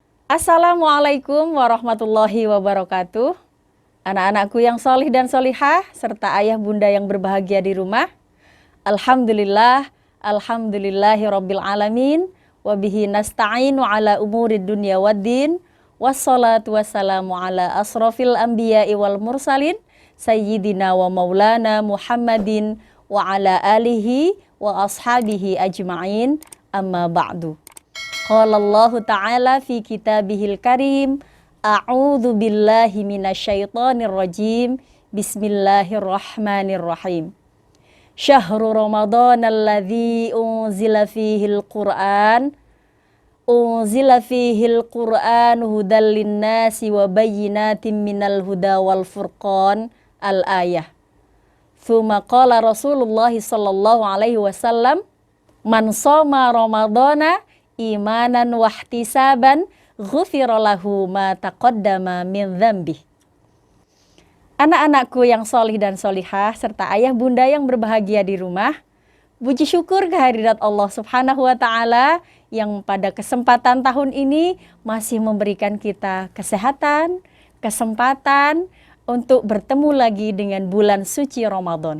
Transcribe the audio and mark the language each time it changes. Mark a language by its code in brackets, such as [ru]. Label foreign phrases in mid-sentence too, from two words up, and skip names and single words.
[ar] السلام عليكم ورحمة الله وبركاته. [id] Anak-anakku yang solih dan solihah, serta ayah bunda yang berbahagia di rumah. [ar] الحمد لله، الحمد لله رب العالمين. وبه نستعين على أمور الدنيا والدين. والصلاة والسلام على أشرف الأنبياء والمرسلين. سيدنا ومولانا محمد وعلى آله وأصحابه أجمعين. أما بعد. قال الله تعالى في كتابه الكريم، أعوذ بالله من الشيطان الرجيم. بسم الله الرحمن الرحيم. شهر رمضان الذي أنزل فيه القرآن هدى للناس وبينات من الهدى والفرقان. الآية. ثم قال رسول الله صلى الله عليه وسلم، من صام رمضان إيمانا واحتسابا غفر له ما تقدم من ذنبه. [id] Anak-anakku yang solih dan solihah serta ayah bunda yang berbahagia di rumah, puji syukur kehadirat Allah [ar] سبحانه وتعالى [id] yang pada kesempatan tahun ini masih memberikan kita kesehatan, kesempatan untuk bertemu lagi dengan bulan suci Ramadan.